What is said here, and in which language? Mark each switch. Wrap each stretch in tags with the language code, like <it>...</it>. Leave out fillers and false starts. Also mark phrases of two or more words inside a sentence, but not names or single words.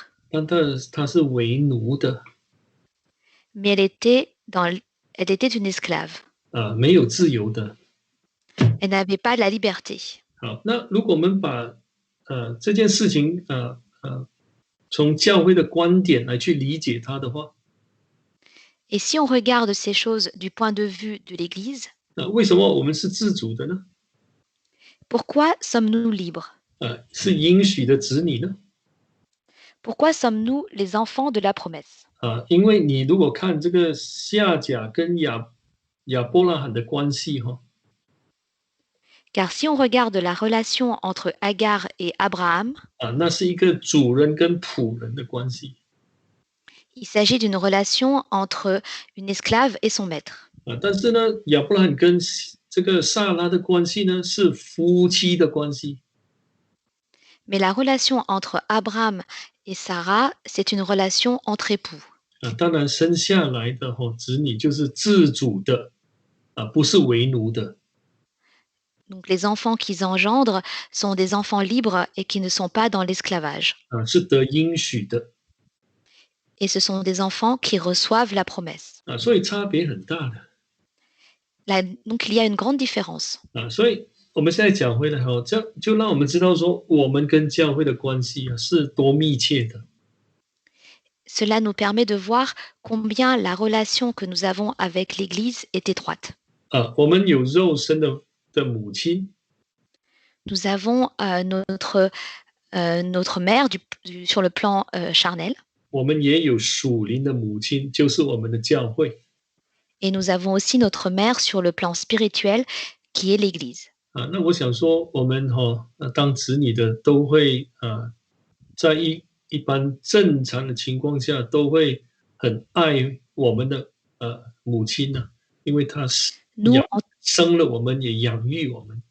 <zh>但她是为奴的，</zh> <fr>mais elle était une esclave.</fr> <zh>没有自由的。</zh> <fr>Elle n'avait pas la liberté.</fr> <zh>好，那如果我们把这件事情从教会的观点来去理解它的话，</zh> <fr>Et si on regarde ces choses du point de vue de l'Église,</fr> <zh>为什么我们是自主的呢？</zh> <fr>pourquoi sommes-nous libres?</fr> <zh>是应许的子女呢？</zh> <fr>Pourquoi sommes-nous les enfants de la promesse?</fr> <zh>因为你如果看这个夏甲跟亚伯拉罕的关系哈，</zh> <fr>Car si on regarde la relation entre Agar et Abraham,</fr> <zh>那是一个主人跟仆人的关系。</zh> <fr>il s'agit d'une relation entre une esclave et son maître.</fr> <zh>但是呢，亚伯拉罕跟这个撒拉的关系呢是夫妻的关系。</zh> <fr>Mais la relation entre Abraham et Sarah, c'est une relation entre époux.</fr> <zh>当然生下来的子女就是自主的，不是为奴的。</zh> <fr>Donc les enfants qu'ils engendrent sont des enfants libres et qui ne sont pas dans l'esclavage.</fr> <zh>是得应许的。</zh> <fr>Et ce sont des enfants qui reçoivent la promesse.</fr> <zh>所以差别很大的。</zh> <fr>Donc il y a une grande différence.</fr> <zh>所以我们现在讲回来这样就让我们知道说，我们跟教会的关系是多密切的。</zh> <fr>Cela nous permet de voir combien la relation que nous avons avec l'Église est étroite.</fr> <zh>我们有肉身的母亲，</zh> <fr>Nous avons notre mère sur le plan charnel.</fr> <zh>我们也有属灵的母亲，就是我们的教会。</zh> <fr>Et nous avons aussi notre mère sur le plan spirituel, qui est l'Église.</fr> <zh>那我想说，我们当子女的都会在一般正常的情况下，都会很爱我们的母亲呢，因为她生了我们，也养育我们。</zh>